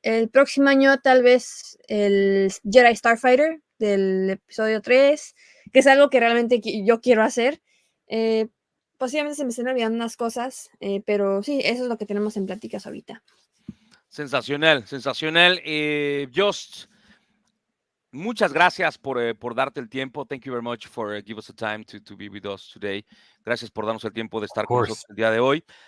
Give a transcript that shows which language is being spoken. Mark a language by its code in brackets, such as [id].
[es] El próximo año tal vez el Jedi Starfighter del episodio 3, que es algo que realmente yo quiero hacer. Posiblemente se me estén olvidando unas cosas, pero sí, eso es lo que tenemos en pláticas ahorita. Sensacional. Joost, muchas gracias por darte el tiempo. [en] Thank you very much for give us the time to be with us today. [es] Gracias por darnos el tiempo de estar con nosotros el día de hoy.